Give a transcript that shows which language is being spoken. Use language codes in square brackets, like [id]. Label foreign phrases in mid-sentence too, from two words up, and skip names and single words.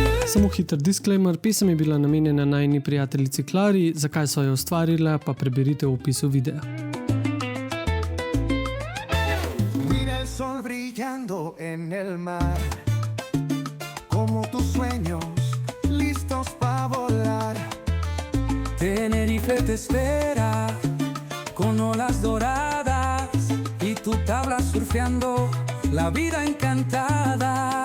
[sl] Samo hiter disclaimer, pesem je bila namenjena najini prijateljici Klari, zakaj so jo ustvarile, pa preberite v opisu videa. [es] Mira el sol brillando en el mar, como tus sueños listos pa' volar. Tenerife te espera con olas doradas y tu tabla surfeando la vida encantada.